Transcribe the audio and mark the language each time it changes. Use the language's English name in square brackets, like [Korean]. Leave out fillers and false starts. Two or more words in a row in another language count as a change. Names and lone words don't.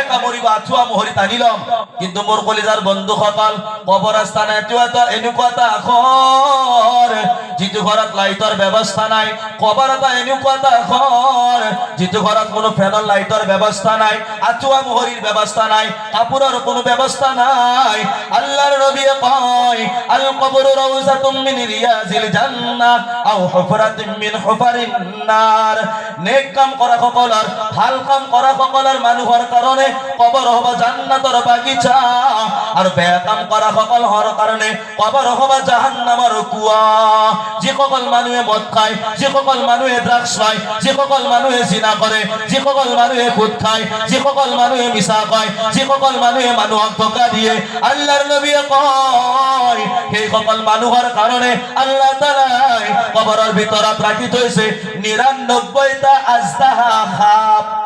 [Assamese] কামুৰিব আঁঠুৱা মোহৰি টানি লম কিন্তু মোৰ কলিজাৰ বন্ধুসকল কবৰস্থান এনেকুৱা এটা ঘৰ যিটো ঘৰত লাইটৰ ব্যৱস্থা নাই কবৰ এটা এনেকুৱা এটা ঘৰ যিটো ঘৰত কোনো ফেনৰ লাইটৰ ব্যৱস্থা নাই আঁঠুৱা মোহৰিৰ ব্যৱস্থা নাই কাপোৰৰ কোনো ব্যৱস্থা নাই আল্লাহৰ নবীয়ে কয় [Arabic] القبر روضة من رياض الجنة أو حفرة من حفر [Assamese] নার নেক কাম কৰা সকলৰ ভাল কাম কৰা সকলৰ মানুহৰ কাৰণে কবৰ হ'ব জান্নাতৰ বাগিচা আৰু বেয়া কাম কৰা সকলৰ কাৰণে কবৰ হ'ব জাহান্নামৰ কুয়া যিসকল মানুহে মদ খায় যিসকল মানুহে ড্ৰাগছ খায় যিসকল মানুহে জিনা কৰে যিসকল মানুহে সুদ খায় যিসকল মানুহে মিছা কয় যিসকল মানুহে মানুহক ধোকা দিয়ে আল্লাহৰ নবীয়ে কয় সেই সকল মানুহৰ কাৰণে আল্লাহ তাআলা কবৰৰ ভিতৰত ৰাখি থৈছে ৯৯টা আজদাহা সাপ